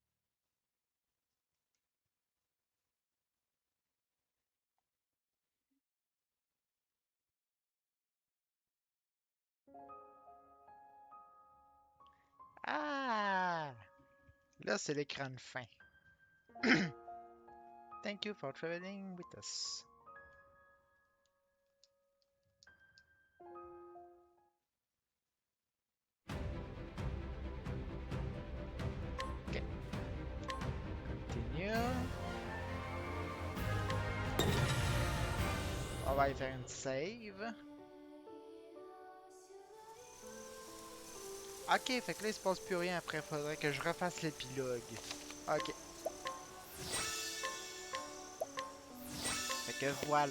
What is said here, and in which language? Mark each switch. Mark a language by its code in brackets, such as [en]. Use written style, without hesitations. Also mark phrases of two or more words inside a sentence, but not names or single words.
[fr] Ah! Là, c'est l'écran de fin. [en] Thank you for traveling with us. [fr] Ok. Continue. On va y faire une save. Ok, fait que là, il se passe plus rien après. Faudrait que je refasse l'épilogue. Ok. Fait que voilà.